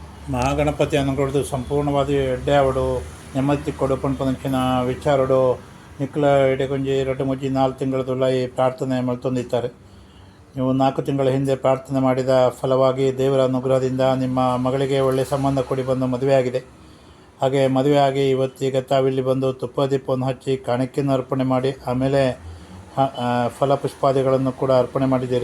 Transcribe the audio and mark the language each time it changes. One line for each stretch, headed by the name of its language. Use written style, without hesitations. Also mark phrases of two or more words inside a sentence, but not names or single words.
Tulu: ಮಹಾಗಣಪತಿ ಅನುಗೊಳ್ದು ಸಂಪೂರ್ಣವಾದಿ ಎಡ್ಡೆ ಆವಡು ನೆಮ್ಮದಿ ಕೊಡು ಪಂಪನಕ್ಕಿನ ವಿಚಾರಡು ನಿಕ್ಲ ಎಡೆಗೊಂಜಿ 2-3 4 ತಿಂಗಳದುಳ್ಳ ಈ ಪ್ರಾರ್ಥನೆ ಮಲ್ತೊಂದಿದ್ದಾರೆ.
Kannada: ನೀವು 4 ತಿಂಗಳ ಹಿಂದೆ ಪ್ರಾರ್ಥನೆ ಮಾಡಿದ ಫಲವಾಗಿ ದೇವರ ಅನುಗ್ರಹದಿಂದ ನಿಮ್ಮ ಮಗಳಿಗೆ ಒಳ್ಳೆಯ ಸಂಬಂಧ ಕೊಡಿ ಬಂದು ಮದುವೆಯಾಗಿದೆ. ಹಾಗೆ ಮದುವೆಯಾಗಿ ಇವತ್ತೀಗ ತಾವಿಲ್ಲಿ ಬಂದು ತುಪ್ಪ ದೀಪವನ್ನು ಹಚ್ಚಿ ಕಾಣಿಕೆಯನ್ನು ಅರ್ಪಣೆ ಮಾಡಿ ಆಮೇಲೆ ಫಲಪುಷ್ಪಾದಿಗಳನ್ನು ಕೂಡ ಅರ್ಪಣೆ ಮಾಡಿದ್ದೀರಿ.